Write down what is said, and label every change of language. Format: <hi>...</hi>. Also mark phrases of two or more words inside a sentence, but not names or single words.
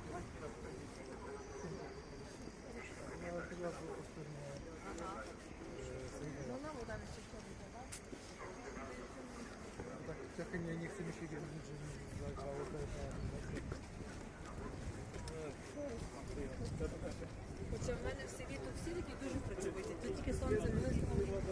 <pl>Tak nie chce mi się wiedzieć, że nie zagrało</pl> <uk>Хоча в мене в селі тут всі такі дуже працьовиті. Тут тільки сонце не</uk>